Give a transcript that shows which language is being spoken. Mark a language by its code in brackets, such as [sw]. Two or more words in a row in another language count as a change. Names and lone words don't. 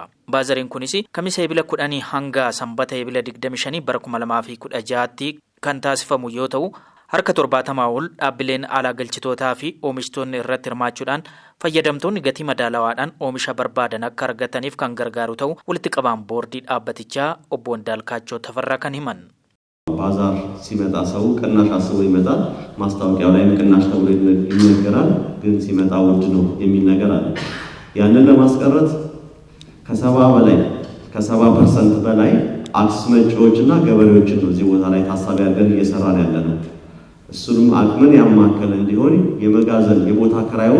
[om] Baazariin kunis kamisa eebila 10 hanga sanbata eebila 25 bara 2016tti kan taasifamu yoo ta'u, harka 70 ol dhaabbileen alaa galchitootaa fi oomishtoonni irratti hirmaachuudhaan fayyadamtoonni gatii madaalawaadhaan oomisha barbaadan akka argataniif kan gargaaru ta'u walitti qabaan boordii dhaabbatichaa obbo Ndaalkaachoo Tafarraa kan himan. [am] ባዛር ሲመጣ ሰው ቅናሽ አስቦ ይመጣል። ማስታወቂያው ላይ ቅናሽ ተብሎ ይነገራል፣ ግን ሲመጣ ውድ ነው የሚል ነገር አለ። ያንን ለማስቀረት ከ70% በላይ አስመጪዎችና ገበሬዎችን ነው እዚህ ቦታ ላይ ታሳቢ አድርገን እየሰራን ያለነው። እሱንም አቅምን ያማከለ እንዲሆን የመጋዘን የቦታ ክራዩን